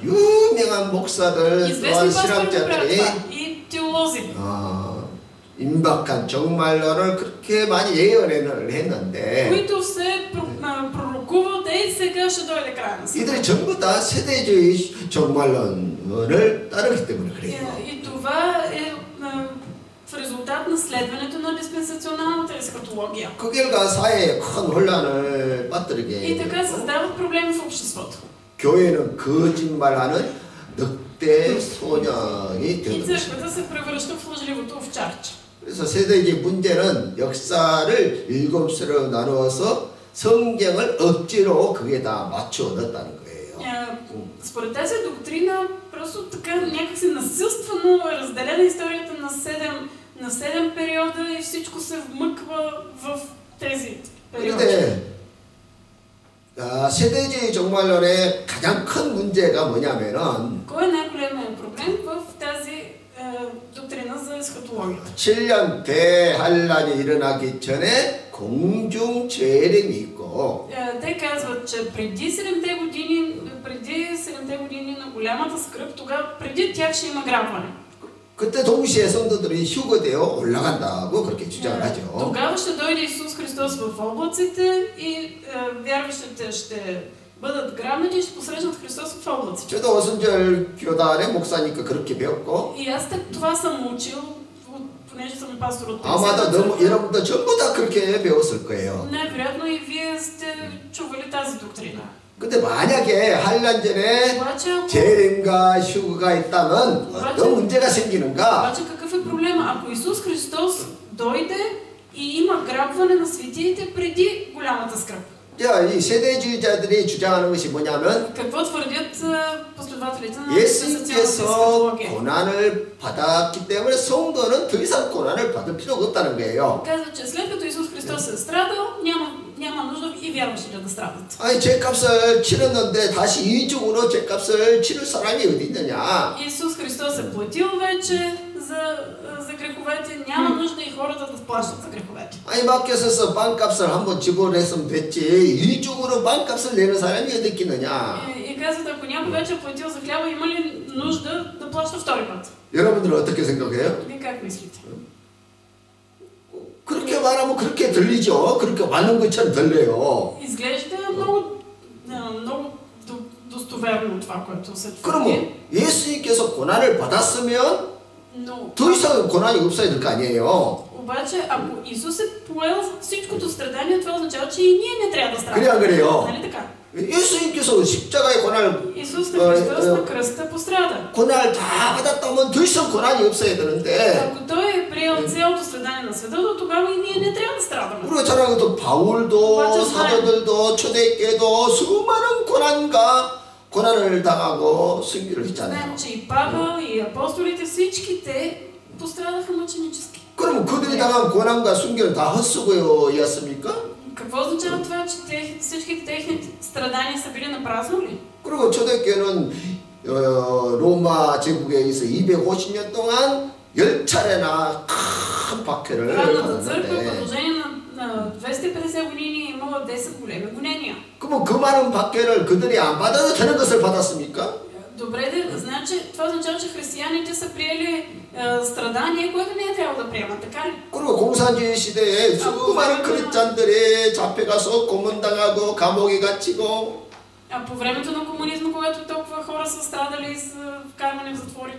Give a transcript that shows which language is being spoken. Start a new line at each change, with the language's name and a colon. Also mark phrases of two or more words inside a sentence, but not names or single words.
Korean: 유명한 목사들,
Bulgarian: Известни
Korean: 또한
Bulgarian: пастори правят
Korean: 신학자들이
Bulgarian: това и теолози.
Korean: 임박한 종말론을 그렇게 많이 예언을 했는데
Bulgarian: които се пророкуват, ей сега ще дойде края на света.
Korean: 이들이 전부 다 세대주의 종말론을 따르기 때문에 그래요.
Bulgarian: И това е в резултат на следването на диспенсационалната есхатология.
Korean: 그 결과 사회에 큰 혼란을 빠뜨리게
Bulgarian: И така създават проблеми в обществото.
Korean: 교회는 거짓말하는 늑대 소년이
Bulgarian: И
Korean: 되는 것입니다.
Bulgarian: църквата се превръща в лъжливото овчарче.
Korean: 그래서 세대의 문제는 역사를 7세로 나누어서 성경을 억지로 그게 다 맞춰 넣었다는 거예요.
Bulgarian: Според тази доктрина, просто така някакси насилствено е разделена историята на 7 периода и всичко се вмъква в тези периоди.
Korean: 그런데 세대주의 종말론의 가장 큰 문제가 뭐냐면은
Bulgarian: Кой е най-големият проблем в тази доктрина за есхатология?
Korean: 7년 대환란이 일어나기 전에 공중 재림이 있고
Bulgarian: Те казват, че преди 7-те години на голямата скръб, тогава преди тях ще има грабване.
Korean: 그때 동시에 성도들이 휴거되어 올라간다고 그렇게 주장을 하죠.
Bulgarian: Тогава ще дойде Исус Христос в облаците и вярващите ще бъдат грабнати и ще посрещнат Христос в облаците.
Korean: 저도 오순절 교단의 목사니까 그렇게 배웠고
Bulgarian: И аз това съм учил, понеже съм пастор от
Korean: 아마도 여러분도 전부 다 그렇게 배웠을 거예요.
Bulgarian: Най-вероятно и вие сте чували тази доктрина.
Korean: 근데 만약에 환란 전에 재림과 휴거가 있다면 어떤 문제가 생기는가?
Bulgarian: Обаче какъв е проблема? Ако Исус Христос дойде и има грабване на светиите преди голямата скръб.
Korean: 자, 이 세대주의자들이 주장하는 것이 뭐냐면
Bulgarian: Какво твърдят последователите на
Korean: 예수님께서 고난을 받았기 때문에 성도는 더 이상 고난을 받을 필요가 없다는 거예요.
Bulgarian: Казват, че след като Исус Христос е страдал, няма нужда и вярващите да страдат.
Korean: 아니 죄값을 치렀는데 다시 이중으로 죄값을 치를 사람이 어디 있느냐?
Bulgarian: Исус Христос е платил вече за греховете, няма нужда и хората да плащат за греховете.
Korean: 아니 마켓에서 бан값을 한번 지불했으면 됐지 이중으로 бан값을 내는 사람이 어디 있겠느냐?
Bulgarian: И казват, ако някой вече е платил за хляба, има ли нужда да плаща втори път?
Korean: 여러분들은 어떻게 생각해요?
Bulgarian: Вие как мислите?
Korean: 그렇게 말하면 그렇게 들리죠. 그렇게 맞는 것처럼 들려요.
Bulgarian: Изглежда много достоверно това, което се твърди.
Korean: 그러면 예수님께서 고난을 받았으면 더 이상 고난이 없어야 될 거 아니에요.
Bulgarian: Обаче, ако Исус е поел всичкото страдание, това означава, че и ние не трябва да страдаме.
Korean: 그래 안 그래요?
Bulgarian: Нали така?
Korean: 예수님께서 십자가의 고난을
Bulgarian: Исус Христос на кръста пострада.
Korean: 고난을 다 받았다면 더 이상 고난이 없어야 되는데
Bulgarian: Ако Той е приел цялото страдание на света, то тогава и ние не трябва да страдаме.
Korean: 우리가 잘 알고 있던 바울도 사도들도 초대교회도 수많은 고난을 당하고 승리를 했잖아요.
Bulgarian: Знаем, че и Павел, и апостолите, всички те пострадаха мъченически.
Korean: 그럼 그들이 당한 고난과 순교는 다 헛수고였습니까?
Bulgarian: Какво означава това, че всички техни страдания са били напразно ли?
Korean: 그리고 초대교회는 로마 제국에 의해서 250년 동안 10차례나 큰 박해를
Bulgarian: Правната църква в
Korean: 받았는데
Bulgarian: продължение на 250 години е имала 10 големи гонения.
Korean: 그럼 그 많은 박해를 그들이 안 받아도 되는 것을 받았습니까?
Bulgarian: Добре, значи това означава, че християните са приели страдание, което не е трябвало да приемат, така ли?
Korean: 그리고 공산주의 시대에 수많은 크리스찬들이 잡혀가서 고문당하고 감옥에 갇히고
Bulgarian: А по времето на комунизма, когато толкова хора са страдали и са вкарвани в затворите,